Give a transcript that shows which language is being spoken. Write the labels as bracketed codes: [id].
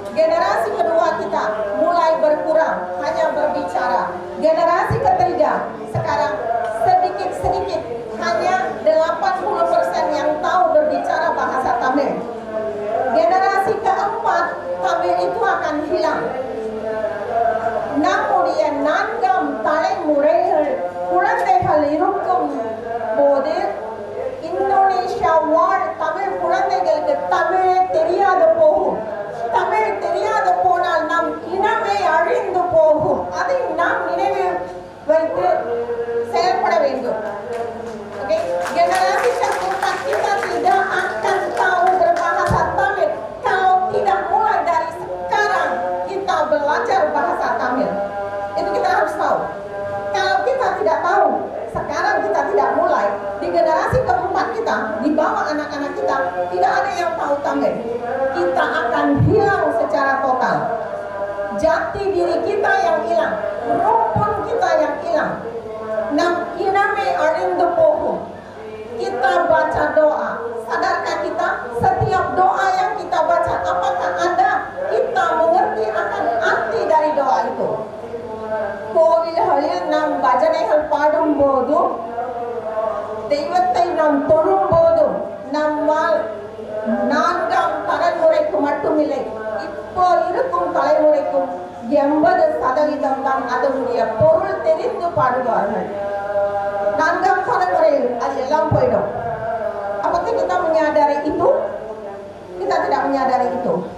[id] Generasi kedua kita mulai berkurang, hanya berbicara. Generasi ketiga sekarang sedikit-sedikit, hanya 80% yang tahu berbicara bahasa Tamil. Generasi keempat, Tamil itu akan hilang. [ta] நம்முடைய 4ஆம் தலைமுறைகள் குழந்தைகள் இருக்கும் போது Indonesia வாழ் தமிழ் குழந்தைகளுக்கு தமிழே தெரியாத போகும். தமிழ் தெரியாத போனால் நம் இனமே அழிந்து போகும். அதை நாம் நினைவில் வைத்து செயல்பட வேண்டும். [id] Generasi keempat kita tidak akan tahu berbahasa Tamil kalau tidak mulai dari sekarang kita belajar bahasa Tamil. Itu kita harus tahu. Kalau kita tidak tahu, sekarang kita tidak mulai, di generasi keempat kita, di bawah anak-anak kita, tidak ada yang tahu Tamil. Kita akan hilang secara total. Jati diri kita yang hilang, rumpun kita yang hilang. [ta] Nam iname arindu pohum. [id] Kita baca doa. Sadarkah kita setiap doa yang kita baca, apakah ada kita mengerti akan arti dari doa itu? [ta] கோவில்களில் நாம் பஜனைகள் பாடும் போதும் தெய்வத்தை நாம் தொழும் போதும் நம்மால் 4ஆம் தலைமுறைக்கு மட்டுமில்லை, இப்போ இருக்கும் தலைமுறைக்கும் 80% தான் அதனுடைய பொருள் தெரிந்து பாடுவார்கள். 4ஆம் தலைமுறையில் அது எல்லாம் போயிடும். [id] Apakah kita menyadari itu? Kita tidak menyadari itu.